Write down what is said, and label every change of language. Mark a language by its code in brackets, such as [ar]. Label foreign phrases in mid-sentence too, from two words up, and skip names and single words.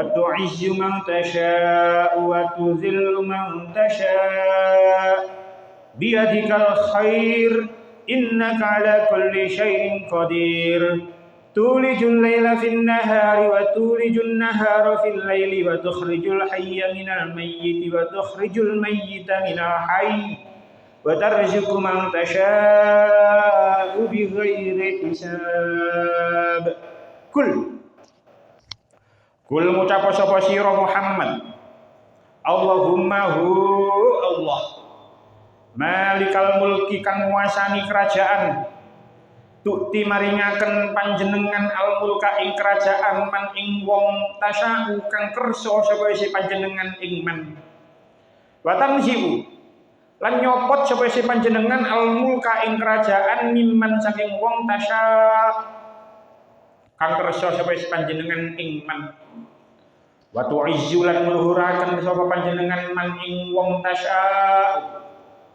[ar] تعز من تشاء وتذل من تشاء بيدك الخير إنك على كل شيء قدير تولج الليل في النهار وتولج النهار في الليل وتخرج الحي من الميت وتخرج الميت من الحي وترزق من تشاء بغير حساب. [jv] Kul ngucap sapa sira Muhammad [ar] اللهم هو الله مالك الملك [jv] kang nguasani kerajaan tukti maringaken panjenengan al-mulka ing kerajaan man ing wong tasya'u kang kersa sapa isi panjenengan ing [ar] من وتنزع [jv] lan nyopot sapa isi panjenengan al-mulka ing kerajaan mimman saking wong tasya' kang kersa sapa isi panjenengan ing [ar] من وتعز [jv] lan ngluhuraken sapa panjenengan man ing wong tasya'